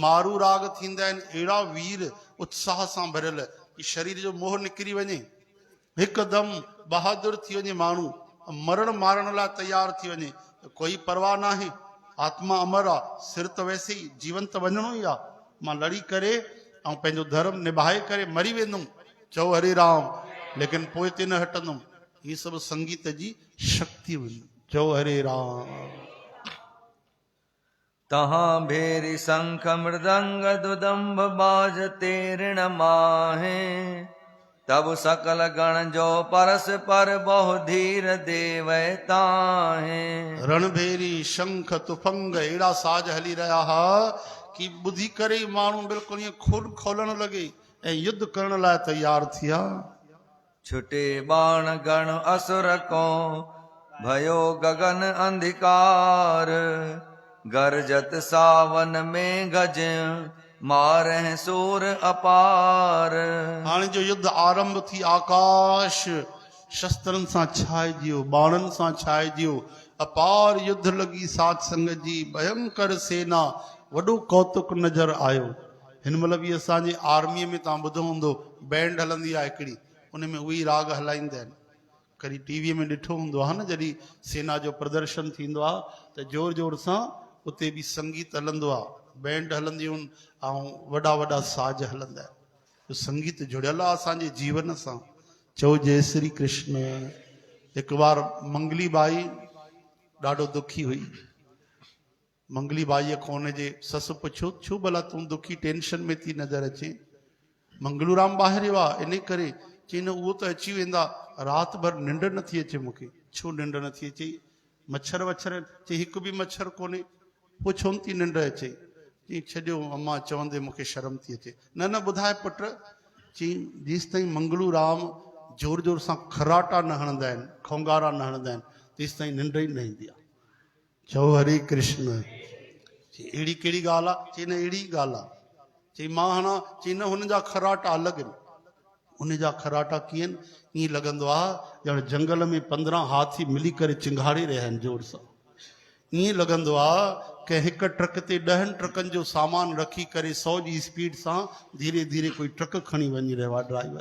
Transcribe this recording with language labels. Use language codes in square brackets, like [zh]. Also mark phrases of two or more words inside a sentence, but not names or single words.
[sd] मारू राग थींदा आहिनि, अहिड़ा वीर उत्साह सां भरियल कि शरीर जो मोह निकिरी वञे, हिकदमि बहादुर थी वञे, माण्हू मरण मारण लाइ तयार थी वञे, कोई परवाह न आहे, आत्मा अमर आहे, सिर त वैसे ई जीवन त वञणो ई आहे, मां लड़ी करे ऐं पंहिंजो धर्म निभाए करे मरी वेंदुमि, चओ हरे राम, लेकिन पोइ ते न हटंदुमि। [hi] ये सब [sd] संगीत जी शक्ति हुई, चओ हरे राम। [bra] तहाँ भेरी शंख मृदंग दुदम्भ बाजते ऋण माहे, तब सकल गण जो परस पर बहु धीर देवै ताहे। [sd] रणभेरी शंख तुफंग अहिड़ा साज हली रहा हा कि ॿुधी करे ई माण्हू बिल्कुलु ईअं खुर खोलण लॻे ऐं युद्ध करण लाइ तयार थिया। [bra] छुटे बाण गण असुर को भयो गगन अंधिकार, गरजत सावन में गज मारे सूर अपार। [sd] हाणे जो युद्ध आरंभ थी, आकाश शस्त्रनि सां छाइजियो, बाणनि सां छाइजियो, अपार युद्ध लॻी साध संगत जी, भयंकर सेना, वॾो कौतुक नज़र आयो। हिन महिल बि असांजे आर्मीअ में तव्हां ॿुधो हूंदो, बैंड हलंदी आहे हिकिड़ी, उन में उहे राग हलाईंदा आहिनि। कॾहिं टीवीअ में ॾिठो हूंदो आहे न, जॾहिं सेना जो प्रदर्शन थींदो आहे त जोर जोर सां उते बि संगीत हलंदो आहे, बैंड हलंदियूं आहिनि ऐं वॾा वॾा साज हलंदा आहिनि। संगीत जुड़ियल आहे असांजे जीवन सां। चओ जय श्री कृष्ण। हिकु बार मंगली बाई ॾाढो दुखी हुई। मंगली बाईअ खां हुनजे ससु पुछियो, छो भला तूं दुखी टेंशन में थी नज़र अचे? मंगलूराम ॿाहिरि वियो आहे, इन करे चई न उहो त अची वेंदा, राति भर निंड नथी अचे मूंखे। छो निंड नथी अचे? मच्छर वच्छर? चई हिकु बि मच्छर कोन्हे। पोइ छो थी निंड अचे? चई छॾियो अम्मा चवंदे मूंखे शर्म थी अचे। न न ॿुधाए पुट। चई जेसि ताईं मंगलूराम जोर जोर सां खराटा न हणंदा आहिनि, खोंगारा न हणंदा आहिनि, तेसि ताईं निंड ई न ईंदी आहे। चओ हरे कृष्ण। चई अहिड़ी कहिड़ी ॻाल्हि आहे? चई न अहिड़ी ॻाल्हि आहे। चई मां हणा? चई न हुन जा खराटा अलॻि आहिनि। उन जा खराटा कीअं? ईअं लॻंदो आहे ॼण जंगल में 15 हाथी मिली करे चिंगारे रहिया आहिनि जोर सां। ईअं लॻंदो आहे कि हिकु ट्रक ते 10 ट्रकनि जो सामान रखी करे 100 जी स्पीड सां धीरे धीरे कोई ट्रक खणी वञी रहियो आहे ड्राइवर।